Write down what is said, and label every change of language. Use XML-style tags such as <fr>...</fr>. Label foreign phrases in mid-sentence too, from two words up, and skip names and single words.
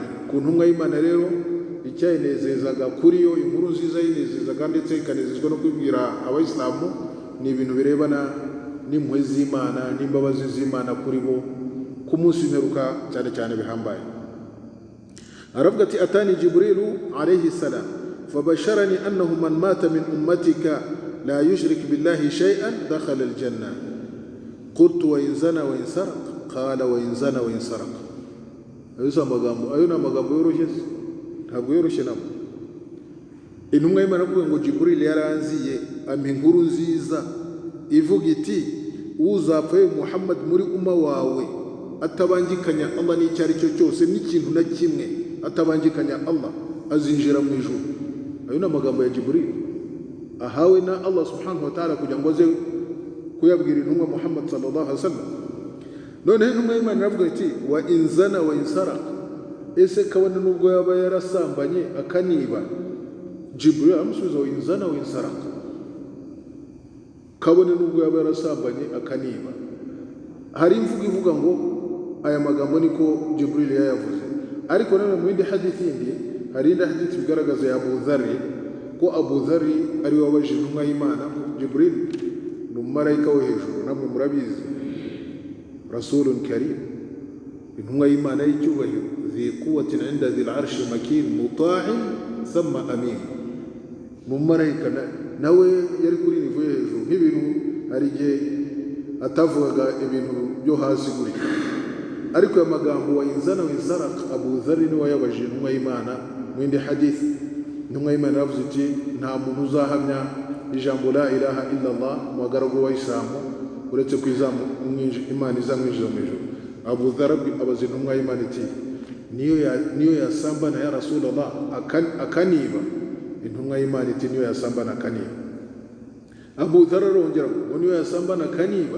<rw>Ku ntumwa y'Imana rero icyayinezezaga kuri yo, inkuru nziza yinezezaga ndetse ikanezezwa no kubwira abayisilamu, ni ibintu birebana n'impuhwe z'Imana n'imbabazi z'Imana kuri bo ku munsi w'imperuka cyane cyane bihambaye. Aravuga ati</rw> <ar>أتاني جبريل عليه السلام فبشرني أنه من مات من أمتك لا يشرك بالله شيئا دخل الجنة. قلت وإن زنى وإن سرق، قال وإن زنى وإن سرق.</ar> <rw>Ayo ni amagambo yoroshye, ntabwo yoroshye nabo. Intumwa y'Imana avuga ngo Jibril yaranziye ampa inkuru nziza ivuga iti uzapfa Muhammad muri umma wawe atabangikanya Allah n'icyo ari cyo cyose n'ikintu na kimwe, atabangikanya Allah, azinjira mu ijuru. Ayo ni amagambo ya Jibril ahawe na Allah</rw> <ar>سبحانه وتعالى</ar> <rw>kugira ngo aze kuyabwira intumwa Muhammad</rw> <ar>صلى الله عليه وسلم.</ar> <rw>Noneho intumwa y'Imana iravuga iti</rw> <ar>وإن زنى وإن سرق,</ar> <rw>ese kabone nubwo yaba yarasambanye akaniba. Jibril amusubiza</rw> <ar>وإن زنى وإن سرق,</ar> <rw>kabone nubwo yaba yarasambanye akaniba. Hari imvugo ivuga ngo aya magambo niko Jibril yayavuze, ariko nanone mu yindi hadithi yindi, hari indi hadithi bigaragaza ya Abu Dharr ko Abu Dharr ari we wabajije intumwa y'Imana. Jibril ni umumarayika wo hejuru, namwe murabizi,</rw> <ar>رسول كريم,</ar> <rw>intumwa y'Imana y'icyubahiro,</rw> <ar>ذي قوة عند ذي العرش مكين مطاع ثم أمين.</ar> <rw>Ni umumarayika nawe yari kuri nivo yo hejuru, nk'ibintu hari igihe atavugaga ibintu byo hasi guri. Ariko aya magambo</rw> <ar>وإن زنى وإن سرق,</ar> <rw>Abu Dharr ni we yabajije intumwa y'Imana. Mu yindi hadith intumwa y'Imana yavuze iti nta muntu uzahamya ijambo</rw> <ar>لا إله إلا الله</ar> <rw>mu bagaragu b'Abayisilamu uretse ko Imana izamwinjiza mu ijuru. Abu Dharr abaza intumwa y'Imana iti niyo yasambana</rw> <ar>يا رسول الله</ar> <rw>akaniba? Intumwa y'Imana iti niyo yasambana akaniba. Abu Dharr arongera ngo niyo yasambana akaniba.</rw>